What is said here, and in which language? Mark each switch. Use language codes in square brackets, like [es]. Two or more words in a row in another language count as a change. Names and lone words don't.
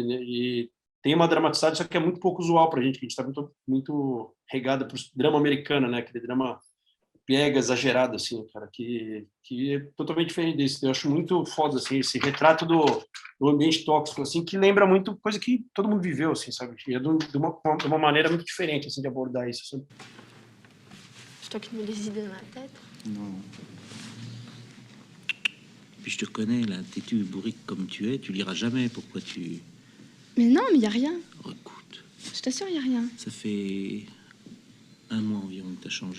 [pt] E tem uma dramaticidade, só que é muito pouco usual pra gente, que a gente tá muito regada pro drama americano, né? Aquele drama pega, exagerado, assim, cara, que é totalmente diferente desse. Eu acho muito foda, assim, esse retrato do ambiente tóxico, assim, que lembra muito coisa que todo mundo viveu, assim, sabe? E é de uma maneira muito diferente, assim, de abordar isso, sabe? [fr] C'est toi qui me mets les idées dans la tête. Non. Puis je te connais, là, têtu et bourrique comme tu es, tu liras jamais. Pourquoi tu... Mais non, mais y a rien. Oh, écoute, Je t'assure, y a rien. ça fait 1 mois environ que t'as changé.